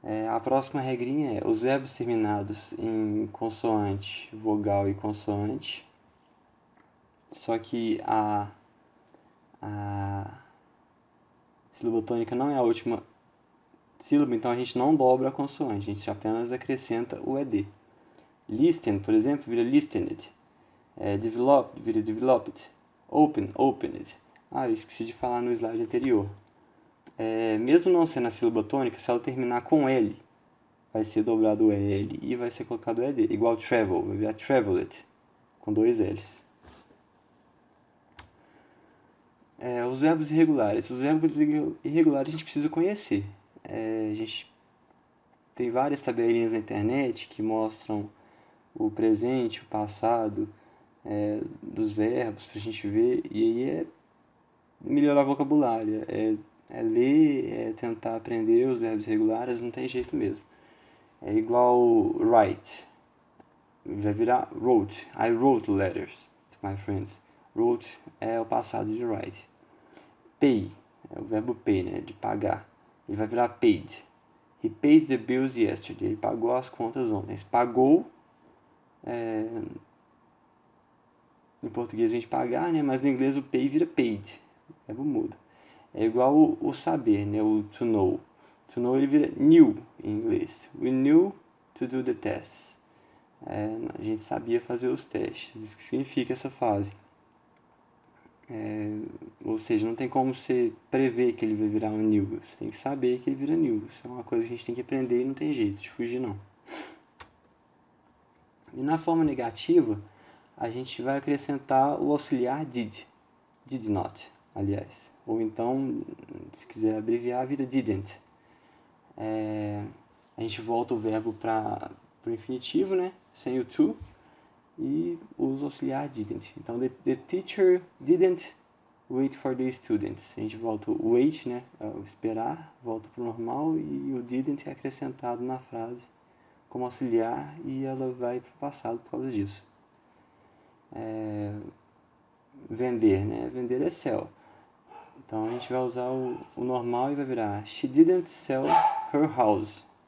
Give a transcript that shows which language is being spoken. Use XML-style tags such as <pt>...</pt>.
<pt>A próxima regrinha é os verbos terminados em consoante, vogal e consoante. Só que a sílaba tônica não é a última sílaba, então a gente não dobra a consoante, a gente apenas acrescenta o ED. Listen, por exemplo, vira listened.</pt> <en>Develop vira developed. Open, opened.</en> <pt>Eu esqueci de falar no slide anterior. Mesmo não sendo a sílaba tônica, se ela terminar com L, vai ser dobrado o L e vai ser colocado o ED. Igual travel, vai virar traveled, com dois L's. Os verbos irregulares. Os verbos irregulares a gente precisa conhecer. A gente tem várias tabelinhas na internet que mostram o presente, o passado dos verbos pra gente ver. E aí é melhorar o vocabulário. É ler, é tentar aprender os verbos regulares, não tem jeito mesmo. É igual write. Vai virar wrote.</pt> <en>I wrote letters to my friends.</en> <pt>Wrote é o passado de write. Pay é o verbo pay, né? De pagar. Ele vai virar paid.</pt> <en>He paid the bills yesterday.</en> <pt>Ele pagou as contas ontem. Esse pagou, em português a gente pagar, né? Mas no inglês o pay vira paid. O verbo muda. É igual o saber, né? O to know.</pt> <en>To know</en> <pt>ele vira</pt> <en>knew</en> <pt>em inglês.</pt> <en>We knew to do the tests.</en> <pt>A gente sabia fazer os testes. Isso que significa essa fase. Ou seja, não tem como você prever que ele vai virar um knew. Você tem que saber que ele vira knew. Isso é uma coisa que a gente tem que aprender e não tem jeito de fugir, não. E na forma negativa, a gente vai acrescentar o auxiliar did. Did not, aliás. Ou então, se quiser abreviar, vira didn't. A gente volta o verbo para o infinitivo, né? Sem o to. E usa o auxiliar didn't. Então,</pt> <en>the teacher didn't wait for the students.</en> <pt>A gente volta o wait, né, o esperar, volta para o normal, e o didn't é acrescentado na frase como auxiliar e ela vai para o passado por causa disso. Vender, né? Vender é sell. Então a gente vai usar o normal e vai virar</pt> <en>she didn't sell her house.</en>